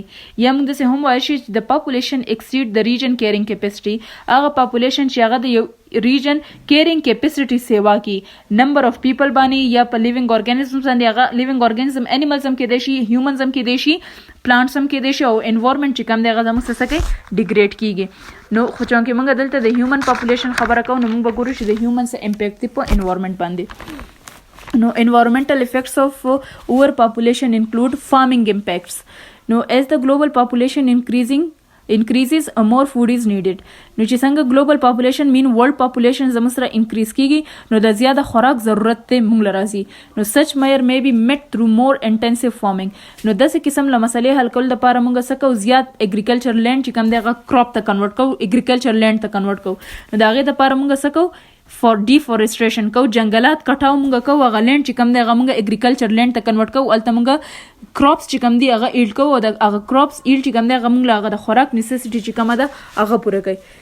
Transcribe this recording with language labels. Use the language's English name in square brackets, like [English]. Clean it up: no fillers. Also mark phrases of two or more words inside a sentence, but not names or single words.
[Pashto] یا موږ داسې هم وایو چې د [English] population exceed [Pashto] د [English] region carrying capacity, [Pashto] هغه پاپولیشن چې هغه د یو [English] region carrying capacity [Pashto] سیوا کی [English] number of people [Pashto] باندې یا په [English] living organisms [Pashto] باندې، هغه [English] living organism animals [Pashto] هم کېدای شي، هیومنز هم کېدای شي، پلانټس هم کېدای شي، او انوایرمنټ چې کوم دی هغه زموږ څه کوي، ډیګریډ کیږي. نو خو چونکې موږ دلته د [English] human population [Pashto] خبره کوو نو موږ به ګورو چې د هیومن څه امپیکټ دی په انوایرمنټ باندې. نو [English] environmental effects of overpopulation include farming impacts. Now, as the global population increases, more food is needed. [Pashto] نو چې څنګه [English] global population mean world population [Pashto] زموږ سره increase کیږي نو د زیاده خوراک ضرورت دی موږ له راځي. نو [English] such measure may be met through more intensive farming. [Pashto] نو داسې قسم له مسلې حل کولو دپاره موږ څه کوو، زیات [English] agriculture land [Pashto] چې کوم دی هغه کراپ ته کنورټ کوو، [English] agriculture land [Pashto] ته کنورټ کوو. نو د هغې دپاره موږ څه کوو، [English] for deforestation [Pashto] کوو، جنګلات کټاو موږ کوو، هغه لینډ چې کوم دی هغه موږ [English] agriculture land [Pashto] ته کنورټ کوو، هلته موږ کراپس چې کوم دی هغه ایلډ کوو او د هغه [English] crops yield [Pashto] چې کوم دی هغه موږ له هغه د خوراک نیسیسټي چې کومه ده هغه پوره کوي.